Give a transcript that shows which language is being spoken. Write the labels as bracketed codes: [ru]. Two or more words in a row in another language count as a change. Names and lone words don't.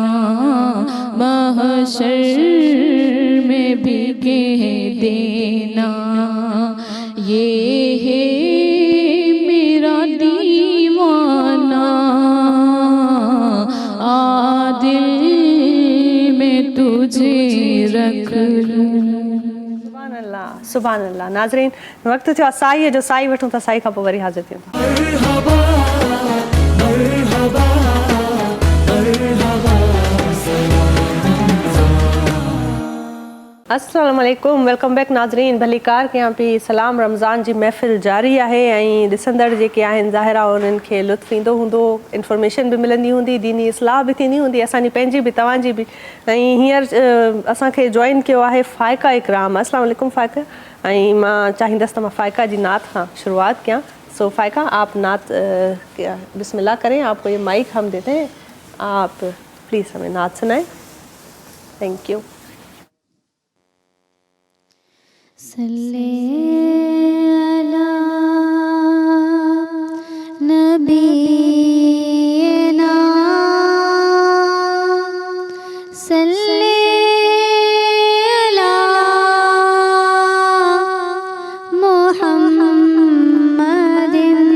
[ur] محشر میں بھی کہہ دینا، یہ ہے میرا دیوانہ، دل میں تجھے رکھ لوں. [ar] سبحان الله، سبحان الله. [sd] नाज़रीन, वक़्तु थियो आहे साईअ जो, साई वठूं था, साई खां पोइ वरी हाज़िर थियूं था। [ar] السلام عليكم, [en] welcome back नाज़रीन। [sd] भली कार कयां पई, सलाम। रमज़ान जी महफ़िल जारी आहे ऐं ॾिसंदड़ जेके आहिनि ज़ाहिरा उन्हनि खे लुत्फ़ ईंदो हूंदो, इंफॉर्मेशन बि मिलंदी हूंदी, दीनी इस्लाह बि थींदी हूंदी, असांजी पंहिंजी बि तव्हांजी बि। ऐं हींअर असांखे जॉइन कयो आहे फ़ाइका इकराम। [ar] السلام عليكم [sd] फ़ाइका। ऐं मां चाहींदसि त मां फ़ाइका जी नात खां शुरुआत कयां। सो फ़ाइका, [ur] آپ نعت بسم اللہ کریں، آپ کو یہ مائیک ہم دیتے ہیں، آپ پلیز ہمیں نعت سنائیں. [en] thank you. [ar] صلِّ على نبينا، صلِّ على محمدٍ,